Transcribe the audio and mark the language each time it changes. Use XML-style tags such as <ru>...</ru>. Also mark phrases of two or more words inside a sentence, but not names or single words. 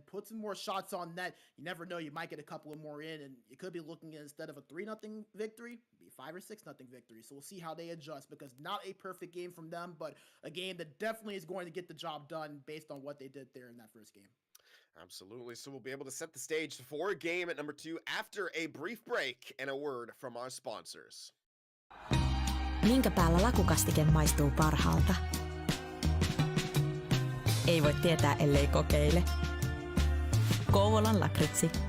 <en>Put some more shots on net. You never know, you might get a couple of more in, and you could be looking at, instead of a 3-0 victory, be 5 or 6-0 victory. So we'll see how they adjust, because not a perfect game from them, but a game that definitely is going to get the job done based on what they did there in that first game. Absolutely. So we'll be able to set the stage for a game at number 2 after a brief break and a word from our sponsors.</en> <fi>Minkä päällä lakukastike maistuu parhaalta? Ei voi tietää, ellei kokeile. Kouvolan lakritsi.</fi>